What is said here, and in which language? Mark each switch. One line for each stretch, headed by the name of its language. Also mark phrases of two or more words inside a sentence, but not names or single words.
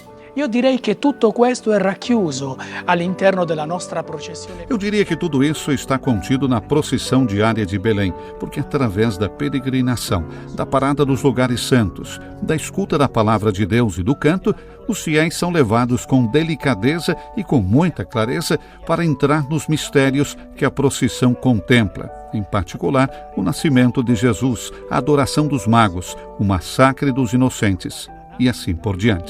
Italian: Io direi che tutto questo è racchiuso all'interno della nostra processione.
Portuguese: Eu diria que tudo isso está contido na procissão diária de Belém, porque através da peregrinação, da parada nos lugares santos, da escuta da palavra de Deus e do canto, os fiéis são levados com delicadeza e com muita clareza para entrar nos mistérios que a procissão contempla, em particular o nascimento de Jesus, a adoração dos magos, o massacre dos inocentes e assim por diante.